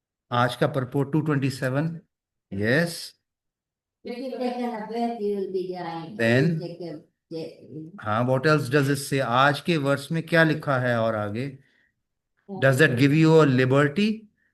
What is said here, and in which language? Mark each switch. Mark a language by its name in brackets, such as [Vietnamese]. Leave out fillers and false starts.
[Hindi] आज का purport 227. [English] Yes. If you take a breath, you will be dying. Then? You take a, हाँ, what else does it say? [Hindi] आज के वर्ष में क्या लिखा है और आगे? [English] Does that give you a liberty?